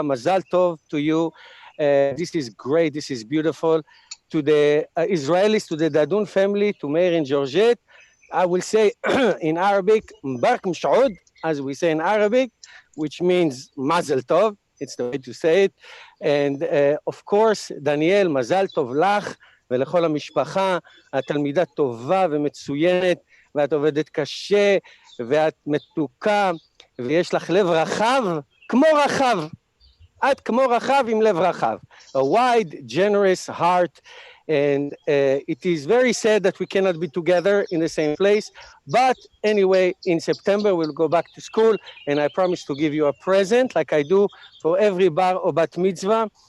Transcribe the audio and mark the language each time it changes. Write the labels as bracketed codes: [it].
[en] Mazal Tov to you. This is great. This is beautiful. To the Israelis, to the Dadun family, to Meir and Georgette, I will say in Arabic, [ar] Mbarak Mshaud, [en] as we say in Arabic, which means Mazel Tov. It's the way to say it. And of course, Danielle, [he] Mazal Tov Lach. ולכל המשפחה, את תלמידה טובה ומצוינת, ואת עובדת קשה, ואת מתוקה, ויש לך לב רחב, כמו רחב. את כמו רחב עם לב רחב. [en] A wide, generous heart, and it is very sad that we cannot be together in the same place, but anyway, in September, we'll go back to school, and I promise to give you a present, like I do for every bar or bat mitzvah.